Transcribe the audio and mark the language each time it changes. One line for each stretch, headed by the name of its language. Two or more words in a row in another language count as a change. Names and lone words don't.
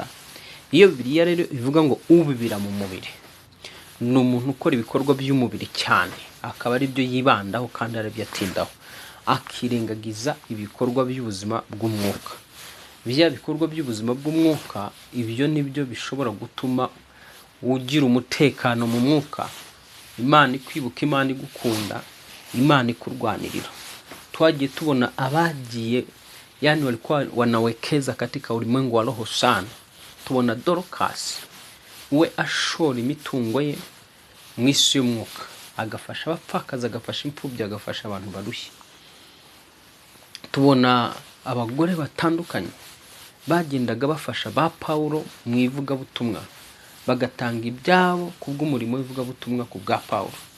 Kinyarwanda: Iyo Bibiliya rero ivuga ngo ubibira mu mubiri, ni umuntu ukora ibikorwa by'umubiri cyane, akaba ari byo yibandaho kandi ari byo atindaho, akirengagiza ibikorwa by'ubuzima bw'umwuka. Bya bikorwa by'ubuzima bw'umwuka, ibyo nibyo bishobora gutuma ugira umutekano mu mwuka, Imana ikwibuka, Imana igukunda, Imana ikurwanirira. Twagiye tubona abagiye
Swahili: yani walikuwa wanawekeza katika ulimwengu wa roho sana.
Kinyarwanda: Tubona Dorcas we ashora imitungo ye mu isi y'umwuka, agafasha abapfakazi, agafasha imfubyi, agafasha abantu barushye. Tubona abagore batandukanye bagendaga bafasha ba Paulo mu ivugabutumwa, bagatanga ibyabo kubw'umurimo w'ivugabutumwa ku bwa Paulo.